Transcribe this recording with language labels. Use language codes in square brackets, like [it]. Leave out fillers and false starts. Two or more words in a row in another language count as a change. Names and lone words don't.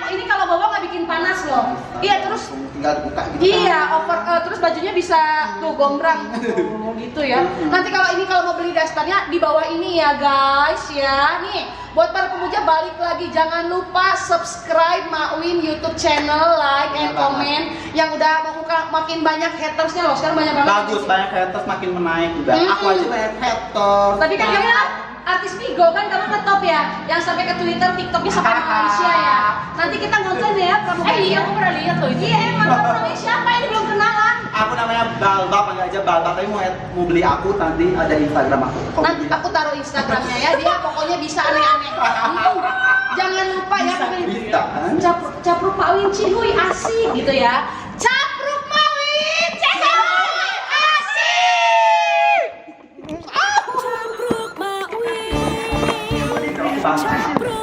[id] Ini kalau bawa nggak bikin panas loh. Iya terus. Tinggal dibuka gitu. Iya, terus bajunya bisa tuh gombrang gitu ya. Nanti kalau mau beli dasternya di bawah ini ya guys ya. Nih, buat para pemuja balik lagi jangan lupa subscribe Makwin [en] YouTube channel, like and comment. [id] Yang udah makin banyak hatersnya loh. Sekarang banyak banget. Bagus, banyak haters makin menaik udah. Aku aja banyak haters. Tapi kan kalian artis Migo kan kamu ngetop ya, yang sampai ke Twitter, TikToknya sampai ke Malaysia ya. Nanti kita nonton ya pramugari. Iya, aku pernah lihat loh itu. Iya emang kamu namanya siapa? Ini belum kenalan. Aku namanya Balba, panggil aja Balba. Tapi mau beli aku nanti ada Instagram aku. Kok Nanti beli? aku taruh Instagramnya ya, dia pokoknya bisa aneh-aneh. Jangan lupa ya, Bisa kan? Capruk Mawin Cihuy asik gitu ya. Capruk Mawin Cihuy asik. Capruk Mawin. Bang.